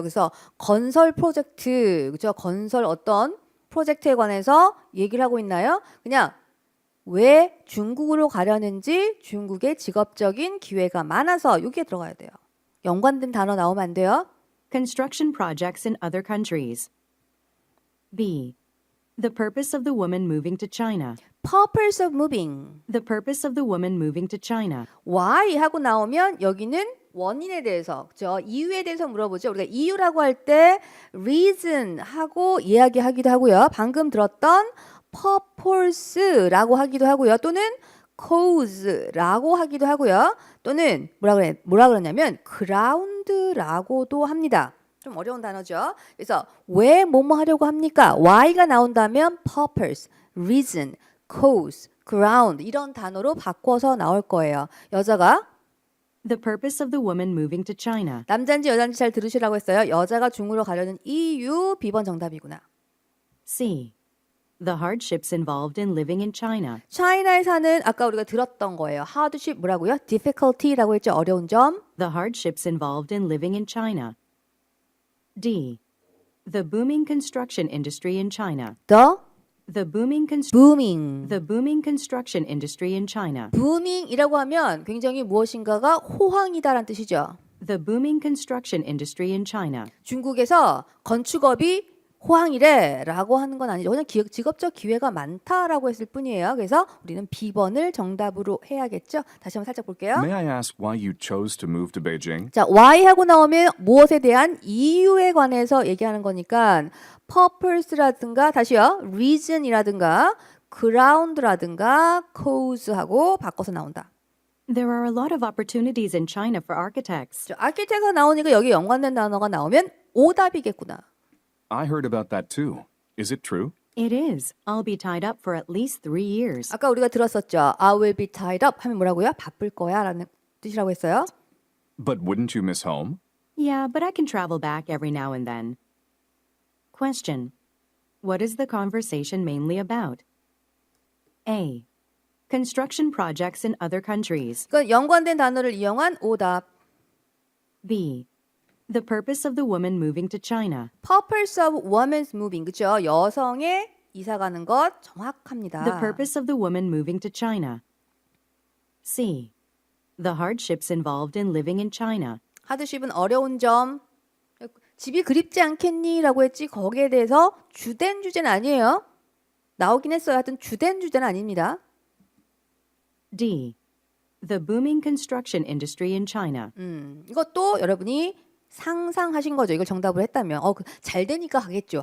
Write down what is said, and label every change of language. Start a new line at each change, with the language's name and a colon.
Korean: 그래서 건설 프로젝트, 그죠? 건설 어떤 프로젝트에 관해서 얘기를 하고 있나요? 그냥 왜 중국으로 가려는지 중국의 직업적인 기회가 많아서 여기에 들어가야 돼요. 연관된 단어 나오면 안 돼요.
English: construction projects in other countries. B. The purpose of the woman moving to China. Purpose of moving. The purpose of the woman moving to China.
Korean: Why 하고 나오면 여기는 원인에 대해서, 그죠? 이유에 대해서 물어보죠. 우리가 이유라고 할 때 reason 하고 이야기하기도 하고요. 방금 들었던 purpose라고 하기도 하고요. 또는 cause라고 하기도 하고요. 또는 뭐라 그러냐면 ground라고도 합니다. 좀 어려운 단어죠. 그래서 왜 뭐뭐 하려고 합니까? Why가 나온다면 purpose, reason, cause, ground 이런 단어로 바꿔서 나올 거예요. 여자가
English: The purpose of the woman moving to China.
Korean: 남자인지 여자인지 잘 들으시라고 했어요. 여자가 중국으로 가려는 이유 B번 정답이구나.
English: C. The hardships involved in living in China.
Korean: 차이나에 사는 아까 우리가 들었던 거예요. hardship 뭐라고요? difficulty라고 했죠. 어려운 점.
English: The hardships involved in living in China. D. The booming construction industry in China. The booming construction industry in China.
Korean: booming이라고 하면 굉장히 무엇인가가 호황이다라는 뜻이죠.
English: The booming construction industry in China.
Korean: 중국에서 건축업이 호황이래라고 하는 건 아니죠. 그냥 직업적 기회가 많다라고 했을 뿐이에요. 그래서 우리는 B번을 정답으로 해야겠죠. 다시 한번 살짝 볼게요.
English: May I ask why you chose to move to Beijing?
Korean: 자, why 하고 나오면 무엇에 대한 이유에 관해서 얘기하는 거니까 purpose라든가 다시요. reason이라든가 ground라든가 cause하고 바꿔서 나온다.
English: There are a lot of opportunities in China for architects.
Korean: architect가 나오니까 여기 연관된 단어가 나오면 오답이겠구나.
English: I heard about that too. Is it true? It is. I'll be tied up for at least 3 years.
Korean: 아까 우리가 들었었죠.
English: I will be tied up
Korean: 하면 뭐라고요? 바쁠 거야 라는 뜻이라고 했어요.
English: But wouldn't you miss home? Yeah, but I can travel back every now and then. Question. What is the conversation mainly about? A. Construction projects in other countries.
Korean: 그러니까 연관된 단어를 이용한 오답.
English: B. The purpose of the woman moving to China. Purpose of woman's moving.
Korean: 그죠? 여성의 이사 가는 것 정확합니다.
English: The purpose of the woman moving to China. C. The hardships involved in living in China.
Korean: 하드십은 어려운 점. 집이 그립지 않겠니? 라고 했지 거기에 대해서 주된 주제는 아니에요. 나오긴 했어요. 하여튼 주된 주제는 아닙니다.
English: D. The booming construction industry in China.
Korean: 이것도 여러분이 상상하신 거죠. 이걸 정답을 했다면 잘 되니까 가겠죠.